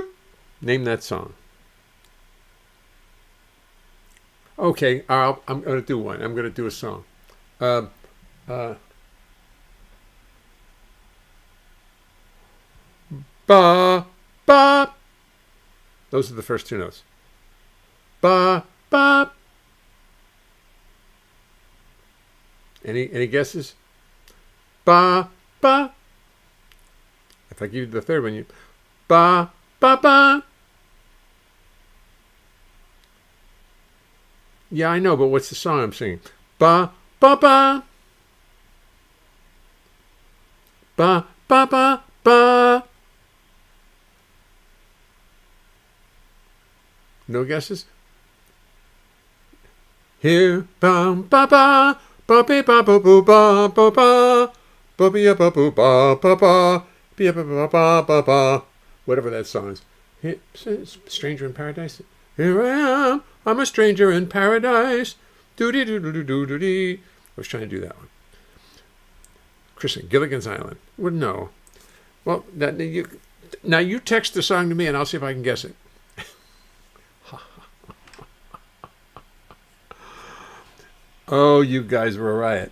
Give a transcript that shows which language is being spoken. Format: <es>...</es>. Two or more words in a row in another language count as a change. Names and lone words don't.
<en>Name that song. Okay, I'm going to do one. I'm going to do a song. Ba, ba. Those are the first two notes. Ba, ba. Any guesses? Ba, ba. If I give you the third one, you ba, ba, ba. Yeah, I know, but what's the song I'm singing? Ba, ba, ba. Ba, ba, ba, ba. No guesses? Here, bum, ba, ba, ba, be, ba, ba, boo, ba, ba, ba, ba, be, ba, boo, ba, ba, ba, be, ba, ba, ba, ba, ba. Whatever that song is. Here, Stranger in Paradise. Here I am. I'm a stranger in paradise. Doody doo doo doo doo doo dee. I was trying to do that one. Kristen, Gilligan's Island. Well, no. Well, now you text the song to me, and I'll see if I can guess it. Oh, you guys were a riot.</en>